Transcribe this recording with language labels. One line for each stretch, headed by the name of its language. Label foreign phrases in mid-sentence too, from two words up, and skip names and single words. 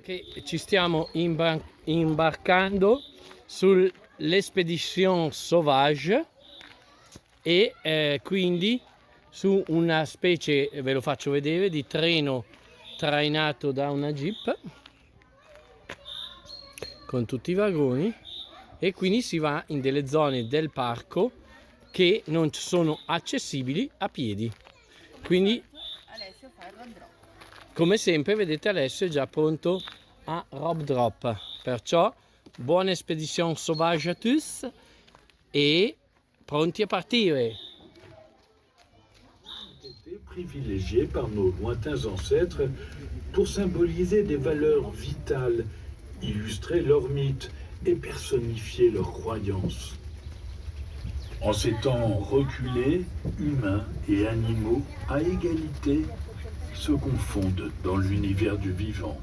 Italian: Che ci stiamo imbarcando sull'Expedition Sauvage e quindi su una specie, ve lo faccio vedere, di treno trainato da una jeep con tutti i vagoni, e quindi si va in delle zone del parco che non sono accessibili a piedi. Quindi Alessio fa il
English: road drop.
Italian: Come sempre vedete, Alessio è già pronto a
English: road drop,
Italian: perciò buona Expedition Sauvage
French: à tous
Italian: e pronti a partire.
French: Privilégiés par nos lointains ancêtres pour symboliser des valeurs vitales, illustrer leurs mythes et personnifier leurs croyances. En ces temps reculés, humains et animaux à égalité se confondent dans l'univers du vivant.